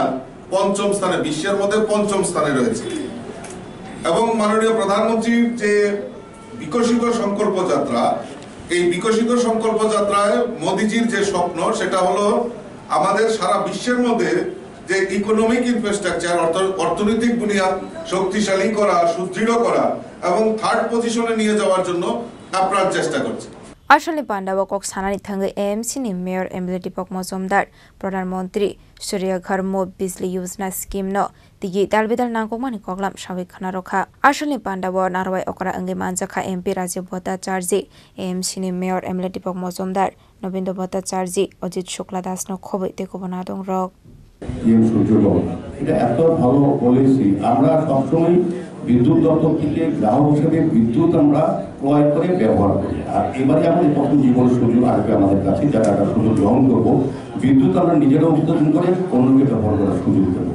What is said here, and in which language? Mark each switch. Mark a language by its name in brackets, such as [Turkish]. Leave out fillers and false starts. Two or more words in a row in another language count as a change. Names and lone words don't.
[Bangla] পঞ্চম স্থানে, বিশ্বের মধ্যে পঞ্চম স্থানে রয়েছে এবং মাননীয় প্রধানমন্ত্রীর যে বিকশিত সংকল্প যাত্রা, এই বিকশিত সংকল্প যাত্রায় মোদিজির যে স্বপ্ন সেটা হলো আমাদের সারা বিশ্বের মধ্যে যে [English] economic infrastructure [Bangla] অর্থনৈতিক বুনিয়াদ শক্তিশালী করা, সুদৃঢ় করা এবং [English] third position [Bangla] নিয়ে যাওয়ার জন্য আপ্রাণ চেষ্টা করছে। [Kok Borok] Ashali Pandawa Kok Sanani Thanga AMC ni Mayor Emily Tipok Mojumdar Pradhan Mantri Suryagar Mo Bijli Yojana Scheme no Tigi Dalbidal Nangkomani Koklam Shavikanaroka Ashali Pandawa Narway Okra Angi Manjaka MP Rajiv Bhattacharjee AMC ni Mayor Emily Tipok Mojumdar Nobindo Bhattacharjee Ojit Shukla Das no khobai tekubun adongrok [Bangla] এটা এত ভালো পলিসি। আমরা সবসময় বিদ্যুৎ দপ্তর থেকে গ্রাহক হিসেবে বিদ্যুৎ আমরা ক্রয় করে ব্যবহার করি, আর এবারে আমাদের প্রথম জীবন সুযোগ আসবে আমাদের কাছে, যারা একটা সুযোগ গ্রহণ করবো। বিদ্যুৎ আমরা নিজেরাও উৎপাদন করে অন্যকে ব্যবহার করার সুযোগ দেবো।